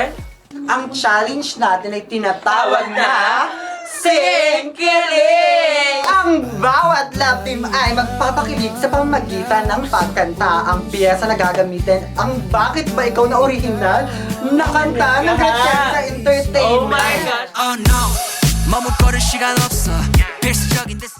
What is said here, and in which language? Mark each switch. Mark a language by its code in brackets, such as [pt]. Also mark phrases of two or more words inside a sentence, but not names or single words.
[tl] Ang challenge natin ay tinatawag na Singkiling! ang bawat love team ay magpapakilig sa pamamagitan ng pagkanta. Ang piyesa na gagamitin, ang bakit ba ikaw na original na kanta ng Gretchen Entertainment. [en] Oh my gosh! Oh no, [ko] 머뭇거릴 시간 없어. 필수적인 this.